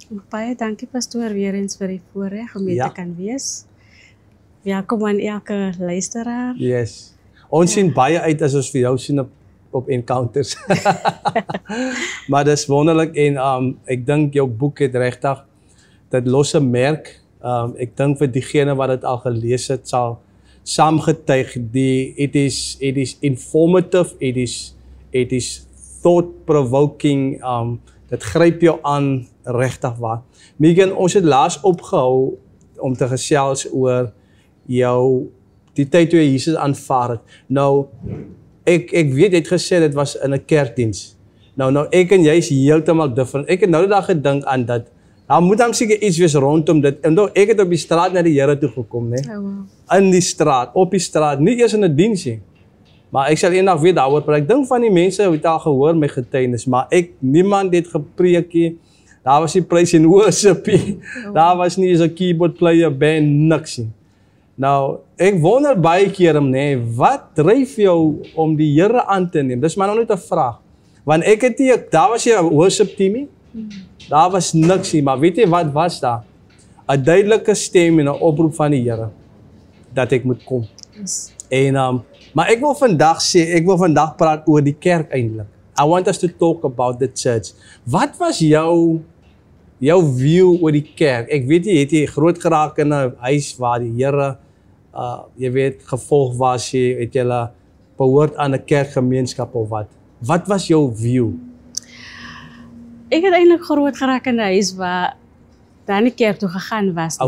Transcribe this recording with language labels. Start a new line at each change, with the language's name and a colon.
Afrikaans: Baie dankie pastoor weer eens vir die voorreg om hier te kan wees. Welkom aan elke luisteraar. Yes. Ons sien baie uit as ons vir jou sien op Encounters. Maar dis wonderlik en ek dink jou boek het regtig dit losse merk. Ek dink vir diegene wat dit al gelees het sal saamgetuig.
English: It is informative, it is thought provoking.
Afrikaans: Dit gryp jou aan regtig waar. Megan, ons het laas opgehou om te gesels oor die tyd toe jy Jesus aanvaar het. Nou, ek weet, jy het gesê dit was in 'n kerkdiens. Nou, ek en jy is heeltemal different. Ek het nou die dag gedink aan dat, daar moet dan seker iets wees rondom dit. En nou, ek het op die straat na die Here toe gekom, né?
English: Oh, wow.
Afrikaans: In die straat, op die straat, nie eers in 'n diens nie. Maar ek sal eendag weer daaroor praat. Ek dink van die mense het al gehoor my getuienis, maar niemand het gepreek nie. Daar was nie praise and worship nie. Daar was nie eens 'n keyboard player, band, niks nie. Nou, ek wonder baie keer wat dryf jou om die Here aan te neem? Dis maar nou net 'n vraag. Want ek het nie, daar was nie 'n worship team nie. Daar was niks nie, maar weet jy wat was daar? 'n duidelike stem en 'n oproep van die Here dat ek moet kom.
English: Yes.
Afrikaans: En maar ek wil vandag praat oor die kerk eintlik.
English: I want us to talk about the church.
Afrikaans: Wat was jou view oor die kerk? Ek weet jy het groot geraak in 'n huis waar die Here jy weet gevolg was, het jy behoort aan 'n kerkgemeenskap of wat? Wat was jou view? Ek het eintlik groot geraak in 'n huis waar daar nie kerk toe gegaan was nie.